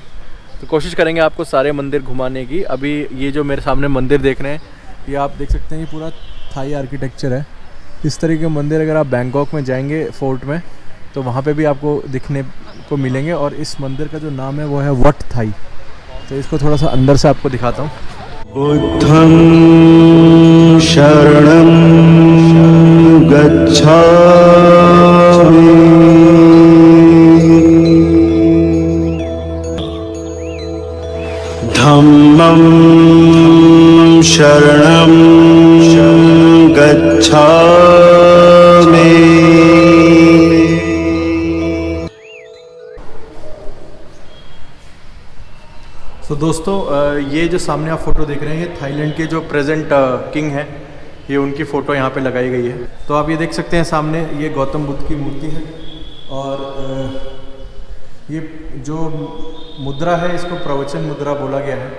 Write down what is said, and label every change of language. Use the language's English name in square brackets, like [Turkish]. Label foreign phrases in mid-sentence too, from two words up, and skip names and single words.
[Hindi] तो कोशिश करेंगे आपको सारे मंदिर घुमाने की। अभी ये जो मेरे सामने मंदिर देख रहे हैं, ये आप देख सकते हैं, ये पूरा थाई आर्किटेक्चर है। इस तरह के मंदिर अगर आप बैंकॉक में जाएंगे फोर्ट में, तो वहाँ पे भी आपको दिखने को मिलेंगे। और इस मंदिर का जो नाम है वो है वट थाई। तो इसको थोड़ा सा अंदर से आपको दिखाता हूँ। [Pali] बुद्धं शरणं गच्छामि, धम्मं शरणं गच्छामि। [Hindi] तो दोस्तों, ये जो सामने आप फ़ोटो देख रहे हैं, ये थाईलैंड के जो [English] present king [Hindi] हैं, ये उनकी फ़ोटो यहाँ पे लगाई गई है। तो आप ये देख सकते हैं सामने, ये गौतम बुद्ध की मूर्ति है। और ये जो मुद्रा है इसको प्रवचन मुद्रा बोला गया है।